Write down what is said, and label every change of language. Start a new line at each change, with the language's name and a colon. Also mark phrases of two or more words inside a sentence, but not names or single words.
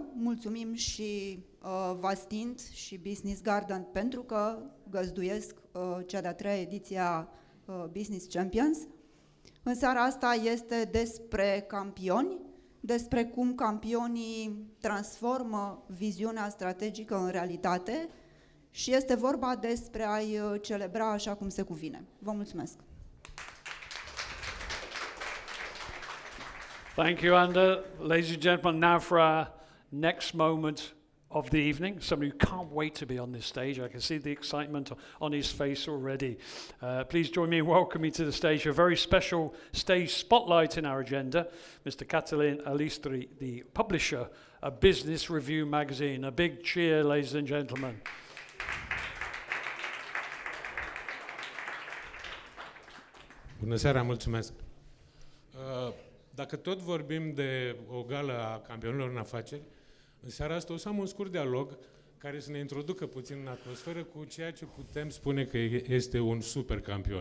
Romanian: Mulțumim și Vastint și Business Garden pentru că găzduiesc cea de-a treia ediție a Business Champions. În seara asta este despre campioni, despre cum campionii transformă viziunea strategică în realitate și este vorba despre a-i celebra așa cum se cuvine. Vă mulțumesc!
English: Thank you, Anda. Ladies and gentlemen, now for our next moment of the evening. Somebody who can't wait to be on this stage. I can see the excitement on his face already. Please join me in welcoming to the stage a very special stage spotlight in our agenda, Mr. Catalin Alistri, the publisher of Business Review magazine. A big cheer, ladies and gentlemen.
Romanian: Bună seara, mulțumesc. Dacă tot vorbim de o gală a campionilor în afaceri, în seara asta o să am un scurt dialog care să ne introducă puțin în atmosferă cu ceea ce putem spune că este un super campion.